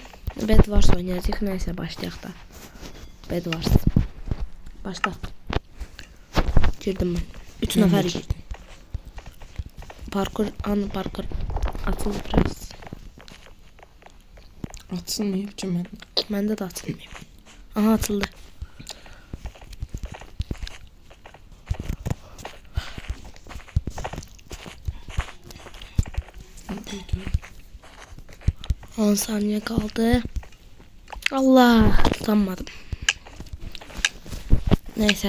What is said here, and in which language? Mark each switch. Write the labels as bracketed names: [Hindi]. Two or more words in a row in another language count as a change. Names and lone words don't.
[Azerbaijani] Bedwars oynayacağıq. Nəysə, başlayaq da. Bedwars. Başla. Girdim mən. 3 nəfər girdim. Parkur atıldı biraz. Atılmayıb ki mən. Məndə də atılmayıb. Aha, atıldı. Buydu. [Turkish] 10 saniye kaldı. Allah, tutanmadım. Neyse.